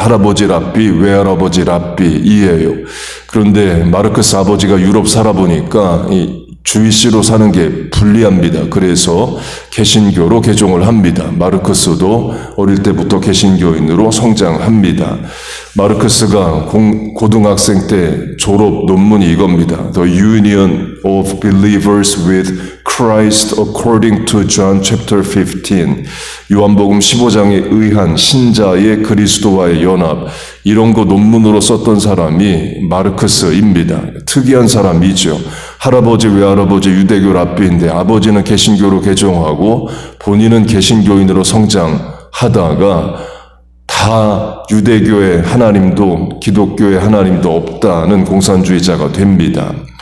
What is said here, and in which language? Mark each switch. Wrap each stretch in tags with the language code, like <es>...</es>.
<ko>할아버지 랍비, 외할아버지 랍비이에요. 그런데 마르크스 아버지가 유럽 살아보니까 주위시로 사는 게 불리합니다. 그래서 개신교로 개종을 합니다. 마르크스도 어릴 때부터 개신교인으로 성장합니다. 마르크스가 고등학생 때 졸업 논문이 이겁니다.</ko> <en>The Union of Believers with Christ according to John chapter 15.</en> <ko>요한복음 15장에 의한 신자의 그리스도와의 연합. 이런 거 논문으로 썼던 사람이 마르크스입니다. 특이한 사람이죠. 할아버지 외할아버지 유대교 랍비인데 아버지는 개신교로 개종하고 본인은 개신교인으로 성장하다가 다 유대교의 하나님도 기독교의 하나님도 없다는 공산주의자가 됩니다.</ko>